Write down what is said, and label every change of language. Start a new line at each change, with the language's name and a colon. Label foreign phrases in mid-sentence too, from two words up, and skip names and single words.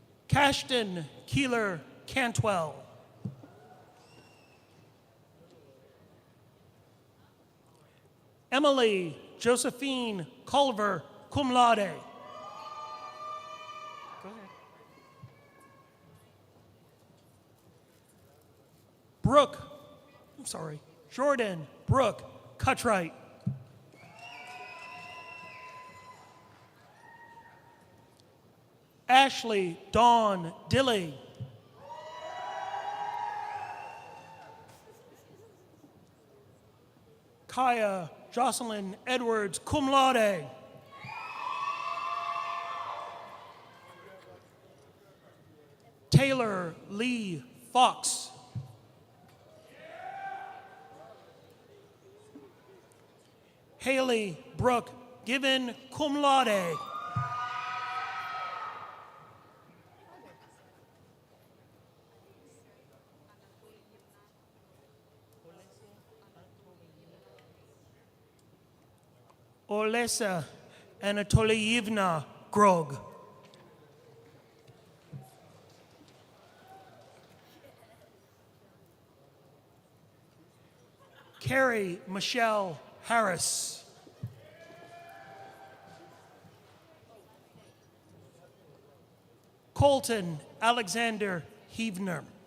English: Cashton Keeler Cantwell. Emily Josephine Culver, cum laude. Go ahead. Jordan Brooke Cutright. Ashley Dawn Dilly. Kaya Jocelyn Edwards, cum laude. Taylor Lee Fox. Haley Brooke Given, cum laude. Olesa Anatolievna Grog. Carrie Michelle Harris. Colton Alexander Heavner.